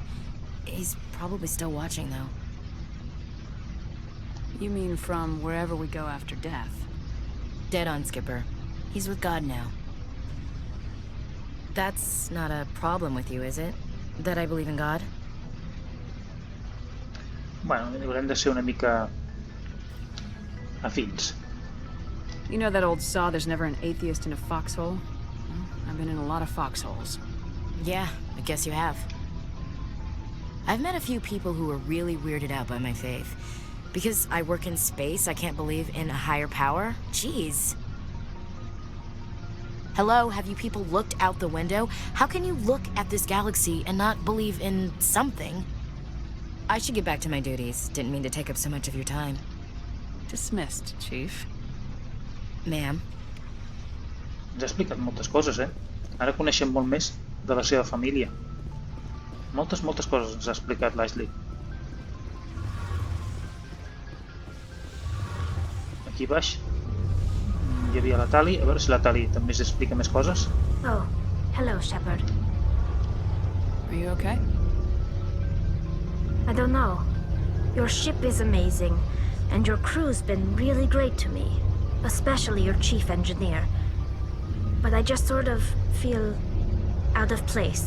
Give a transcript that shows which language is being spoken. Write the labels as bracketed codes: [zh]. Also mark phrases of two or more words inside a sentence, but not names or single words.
[en] He's probably still watching, though. You mean from wherever we go after death? Dead on, Skipper. He's with God now. That's not a problem with you, is it? That I believe in God? [ca] Bueno, haurem de ser una mica afins. [en] You know that old saw, there's never an atheist in a foxhole? Well, I've been in a lot of foxholes. Yeah, I guess you have. I've met a few people who were really weirded out by my faith. Because I work in space, I can't believe in a higher power? Jeez. Hello, have you people looked out the window? How can you look at this galaxy and not believe in something? I should get back to my duties. Didn't mean to take up so much of your time. Dismissed, Chief. Ma'am. [ca] Ens ha explicat moltes coses, Ara coneixem molt més de la seva família. Moltes coses ens ha explicat l'Ashley. Aquí baix hi havia la Tali. A veure si la Tali també ens explica més coses. [en] Oh, hello, Shepard. Are you okay? I don't know. Your ship is amazing, and your crew's been really great to me, especially your chief engineer. But I just sort of feel out of place.